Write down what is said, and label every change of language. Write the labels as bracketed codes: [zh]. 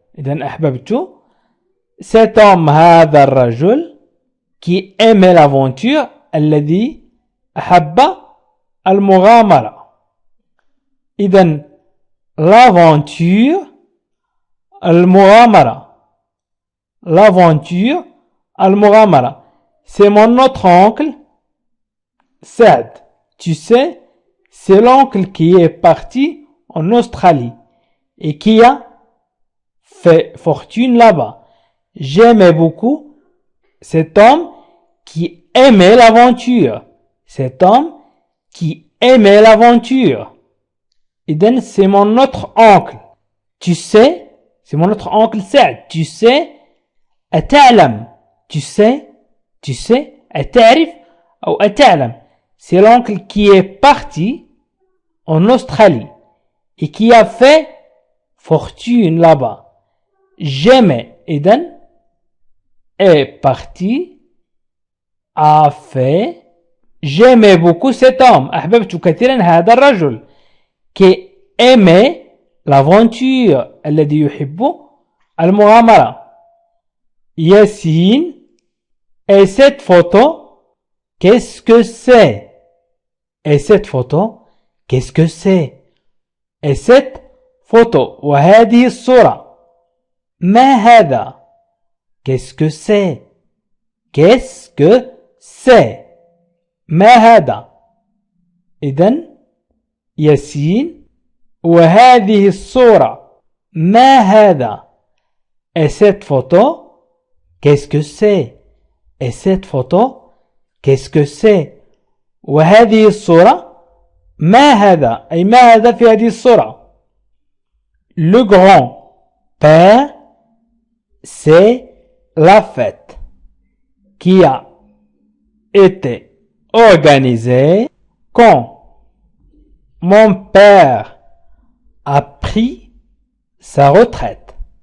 [ar] إذن أحببت [fr] cet homme [ar] هذا الرجل [fr] qui aimait l'aventure [ar] الذي أحب المغامرة. إذن l'aventure المغامرة. [fr] l'aventure [ar] المغامرة. [fr] c'est mon autre oncle Saad. Tu sais, c'est l'oncle qui est parti en Australie et qui a fait fortune là-bas. J'aimais beaucoup cet homme qui aimait l'aventure. cet homme qui aimait l'aventure. إذن c'est mon autre oncle. Tu sais, c'est mon autre oncle Saad. Tu sais, [ar] أتعلم. [fr] tu sais, [ar] أتعرف أو أتعلم. [fr] c'est l'oncle qui est parti en Australie et qui a fait fortune là-bas. J'aimais. إذن est parti, a fait. j'aimais beaucoup cet homme. [ar] أحببت كثيرا هذا الرجل [fr] qui aimait l'aventure. [ar] الذي يحب المغامرة. Yassine. [fr] Et cette photo, qu'est-ce que c'est? Et cette photo, qu'est-ce que c'est? Et cette photo, [ar] وهذه الصورة, ما هذا? [fr] Qu'est-ce que c'est? Qu'est-ce que c'est? [ar] ما هذا? إذن ياسين. وهذه الصورة ما هذا [fr] et cette photo qu'est-ce que c'est [ar] et cette photo qu'est-ce que c'est وهذه الصورة ما هذا أي ما هذا في هذه الصورة. [fr] Le grand-père, c'est la fête qui a été organisée quand mon père a pris sa retraite.